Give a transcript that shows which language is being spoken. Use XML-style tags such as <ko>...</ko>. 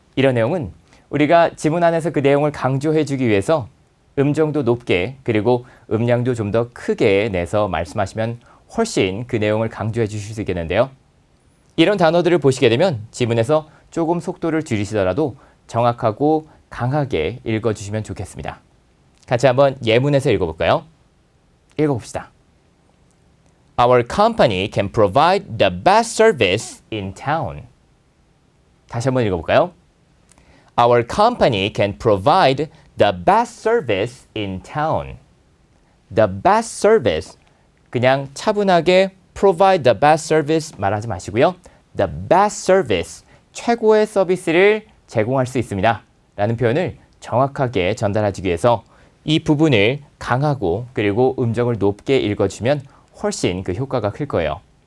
<ko>이런 내용은 우리가 지문 안에서 그 내용을 강조해주기 위해서 음정도 높게 그리고 음량도 좀 더 크게 내서 말씀하시면 훨씬 그 내용을 강조해 주실 수 있겠는데요. 이런 단어들을 보시게 되면 지문에서 조금 속도를 줄이시더라도 정확하고 강하게 읽어주시면 좋겠습니다. 같이 한번 예문에서 읽어볼까요? 읽어봅시다.</ko> <en>Our company can provide the best service in town.</en> <ko>다시 한번 읽어볼까요?</ko> <en>Our company can provide the best service in town. The best service.</en> <ko>그냥 차분하게</ko> <en>provide the best service</en> <ko>말하지 마시고요.</ko> <en>The best service.</en> <ko>최고의 서비스를 제공할 수 있습니다. 라는 표현을 정확하게 전달하기 위해서 이 부분을 강하고 그리고 음정을 높게 읽어주면 훨씬 그 효과가 클 거예요.</ko>